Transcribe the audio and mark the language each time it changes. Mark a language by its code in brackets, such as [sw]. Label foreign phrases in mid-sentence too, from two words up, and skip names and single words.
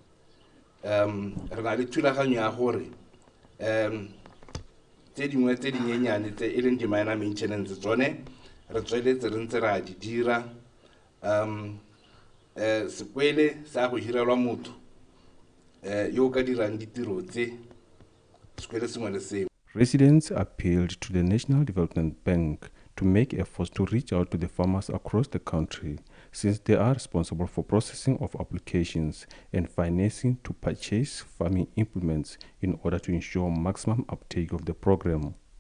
[tn] re na le thulaganyo ya gore tse dingwe tse dinyenyane tse e leng di- [en] minor maintenance [tn] tsone re tsweletse re ntse ra di dira sekwele sa go hirelwa motho yo ka dirang ditiro tse sekwele sengwe le sengwe. [en] Residents appealed to the National Development Bank to make efforts to reach out to the farmers across the country, since they are responsible for processing of applications and financing to purchase farming implements in order to ensure maximum uptake of the program.